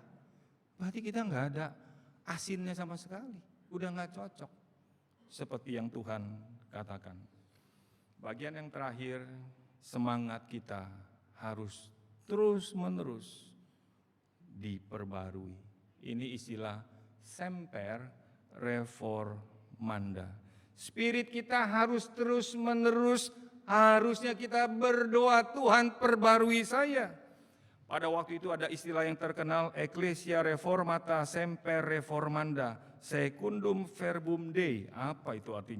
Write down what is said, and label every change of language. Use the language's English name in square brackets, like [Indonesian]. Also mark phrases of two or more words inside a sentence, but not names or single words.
[Indonesian] Berarti kita nggak ada asinnya sama sekali. Udah nggak cocok. Seperti yang Tuhan katakan. Bagian yang terakhir, semangat kita harus terus-menerus diperbarui. Ini istilah [Latin] semper reformanda. [Indonesian] Spirit kita harus terus-menerus, harusnya kita berdoa, Tuhan perbarui saya. Pada waktu itu ada istilah yang terkenal, [Latin] Ecclesia Reformata Semper Reformanda, Secundum Verbum Dei. [Indonesian] Apa itu artinya?